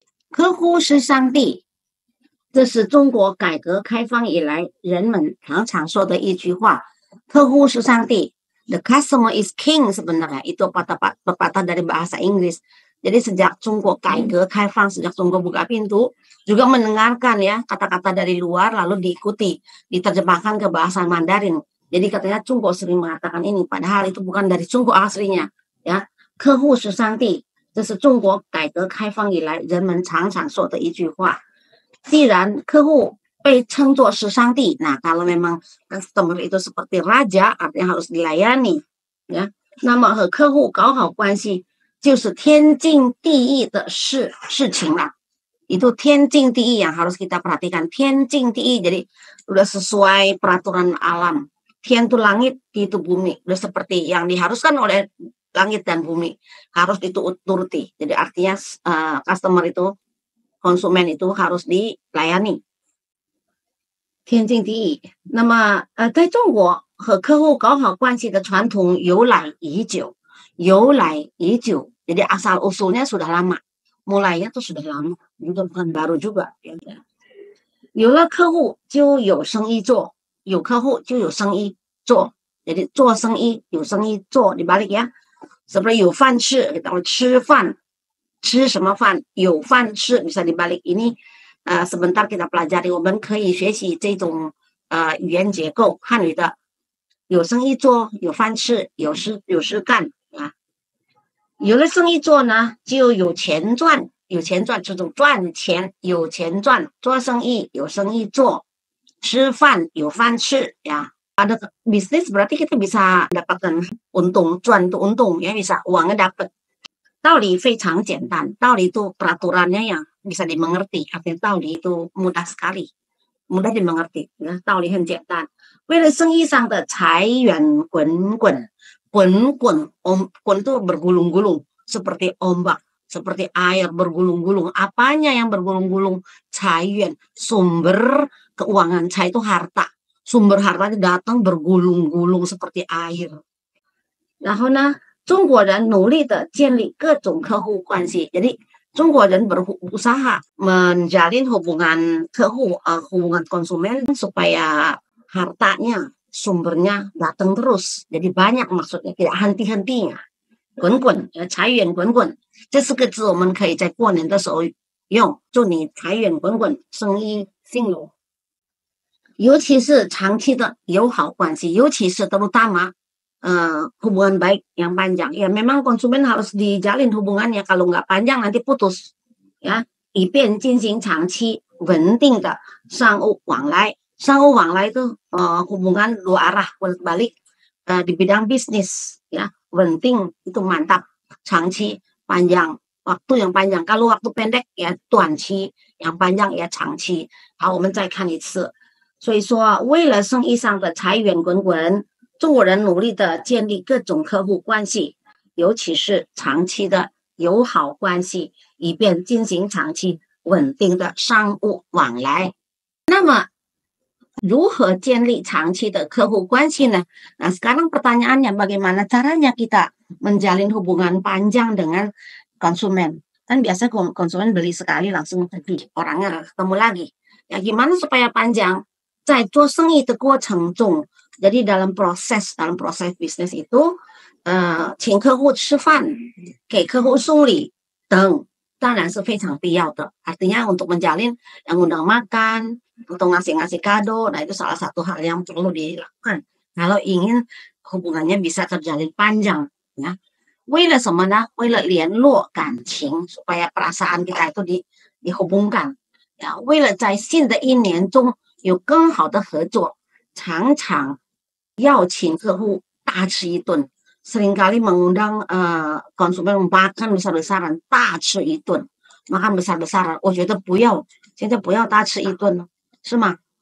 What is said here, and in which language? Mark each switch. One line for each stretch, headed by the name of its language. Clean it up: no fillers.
Chinese: 客户是上帝，这是中国改革开放以来人们常常说的一句话。客户是上帝，
English: the customer is king
Indonesian: sebenarnya. Itu pepatah dari bahasa Inggris. Jadi sejak
Chinese: 中国改革开放,
Indonesian: sejak中国buka pintu, juga mendengarkan ya kata-kata dari luar lalu diikuti, diterjemahkan ke bahasa Mandarin. Jadi katanya中国sering mengatakan ini, padahal itu bukan dari中国aslinya.
Chinese: Ya, 客户是上帝，这是中国改革开放以来人们常常说的一句话。既然客户被称作是上帝,
Indonesian: nah kalau memang customer itu seperti raja, artinya harus dilayani.
Chinese: Ya, 那么和客户搞好关系就是天经地义的事情lah.
Indonesian: Itu 天经地义 yang harus kita perhatikan. 天经地义, jadi udah sesuai peraturan alam. 天 itu langit, di itu bumi. Udah seperti yang diharuskan oleh langit dan bumi. Harus dituruti. Jadi artinya customer itu, konsumen itu harus dilayani. 天经地义。
Chinese: 那么在中国和客户搞好关系的传统由来已久。
Indonesian: Jadi asal usulnya sudah lama. Mulainya tuh sudah lama. Itu bukan baru juga.
Chinese: 有了客户就有生意做，有客户就有生意做。
Indonesian: Jadi
Chinese: 做生意有生意做
Indonesian: dibalik ya. Seperti
Chinese: 有饭吃,
Indonesian: kita
Chinese: 吃饭，吃什么饭？有饭吃
Indonesian: bisa dibalik ini. Sebentar kita pelajari,
Chinese: 我们可以学习这种语言结构，汉语的有生意做，有饭吃，有事干啊。有了生意做呢，就有钱赚，这种赚钱，有钱赚，做生意有生意做，吃饭有饭吃ya.
Indonesian: Ada bisnis berarti kita bisa dapatkan untung, cuan itu untung ya, bisa uangnya dapat.
Chinese: 道理非常简单，
Indonesian: 道理itu peraturannya yang bisa dimengerti, artinya 道理 itu mudah sekali, mudah dimengerti ya,
Chinese: 道理很简单。为了生意上的财源滚滚
Indonesian: itu bergulung-gulung seperti ombak, seperti air bergulung-gulung. Apanya yang bergulung-gulung? 财源, sumber keuangan. 财 itu harta, sumber harta itu datang bergulung-gulung seperti air.
Chinese: 然后呢，中国人努力的建立各种客户关系。
Indonesian: Jadi 中国人 berusaha menjalin hubungan hubungan konsumen supaya hartanya, sumbernya datang terus. Jadi banyak maksudnya, tidak henti-hentinya.
Chinese: 滚滚，财源滚滚，这4个字我们可以在过年的时候用，祝你财源滚滚，生意兴隆。尤其是长期的友好关系，尤其是
Indonesian: terutama hubungan baik yang panjang. Ya memang konsumen harus dijalin hubungannya, kalau nggak panjang nanti putus.
Chinese: Ya, 以便进行长期稳定的商务往来。
Indonesian: 商务往来itu hubungan dua arah, balik di bidang bisnis ya, 稳定 itu mantap, 长期 panjang, waktu yang panjang. Kalau waktu pendek ya 短期, yang panjang ya 长期。
Chinese: 好，我们再看一次。所以说，为了生意上的财源滚滚，中国人努力的建立各种客户关系，尤其是长期的友好关系，以便进行长期稳定的商务往来。那么如何建立长期的客户关系呢？
Indonesian: Nah sekarang pertanyaannya, bagaimana caranya kita menjalin hubungan panjang dengan konsumen? Kan biasa konsumen beli sekali langsung pergi, orangnya ketemu lagi. Ya gimana supaya panjang?
Chinese: 在做生意的过程中，
Indonesian: jadi dalam proses bisnis itu
Chinese: 请客户吃饭，给客户送礼等，当然是非常必要的。
Indonesian: Artinya untuk menjalin yang undang makan, untuk ngasih kado, nah itu salah satu hal yang perlu dilakukan kalau ingin hubungannya bisa terjalin panjang ya.
Chinese: 为了什么呢？为了联络感情，
Indonesian: supaya perasaan kita itu dihubungkan ya.
Chinese: 为了在新的一年中有更好的合作， 常常邀请客户大吃一顿，
Indonesian: seringkali mengundang konsumen makan besar-besaran,
Chinese: 大吃一顿，
Indonesian: makan besar-besaran。
Chinese: 我觉得不要， 现在不要大吃一顿了， 是吗？